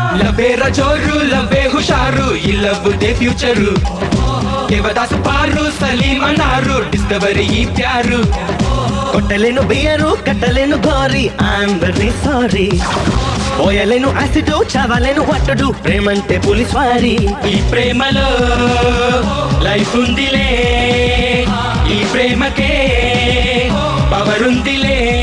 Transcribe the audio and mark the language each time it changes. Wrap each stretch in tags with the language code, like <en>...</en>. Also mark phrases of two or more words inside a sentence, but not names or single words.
<kn>ಲವೇರ ಜೋರು ಲವೇ ಹುಷಾರು ಈ ಲವ್ದೇ ಫ್ಯೂಚರು ದೇವದಾಸು ಪಾರು ಸಲೀಮ್ ಅನಾರು ಡಿಸ್ಕವರಿ ಈ ಪ್ಯಾರು</kn> <te>కొట్టలేను బియరు కట్టలేను గోరి</te> <en>I'm very sorry</en> <te>పోయలేను యాసిడ్ చావలేను వట్టుడు ప్రేమంటే పులిస్ వారి ఈ ప్రేమలో లైఫ్ ఉందిలే ఈ ప్రేమకే పవర్ ఉందిలే</te>